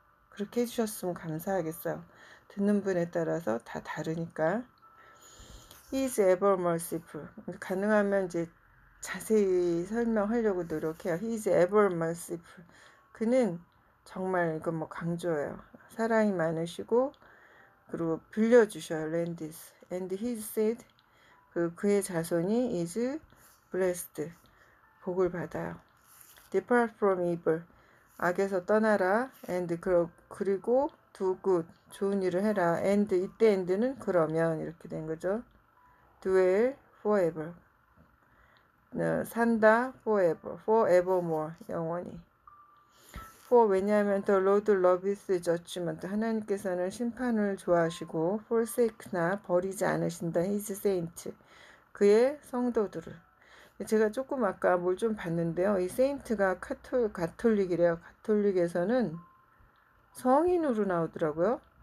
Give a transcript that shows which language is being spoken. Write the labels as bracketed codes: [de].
[ko] 그렇게 해주셨으면 감사하겠어요. 듣는 분에 따라서 다 다르니까. [en] He is ever merciful. [ko] 가능하면 이제 자세히 설명하려고 노력해요. [en] He is ever merciful. [ko] 그는 정말 이건 뭐 강조예요. 사랑이 많으시고 그리고 빌려주셔요. [en] Lendis. And his seed [ko] 그의 자손이 [en] is blessed. [ko] 복을 받아요. [en] Depart from evil. [ko] 악에서 떠나라. [en] And 그리고 do good. [ko] 좋은 일을 해라. And 이때 and는 그러면 이렇게 된 거죠. [en] dwell forever. [ko] 산다 [en] forever. forevermore. [ko] 영원히. [en] For [ko] 왜냐하면 [en] the Lord loves judgment. [ko] 하나님께서는 심판을 좋아하시고 forsakena 버리지 않으신다. [en] His saint. [ko] 그의 성도들을. 제가 조금 아까 뭘 좀 봤는데요. 이 세인트가 가톨릭이래요. 가톨릭에서는 성인으로 나오더라고요.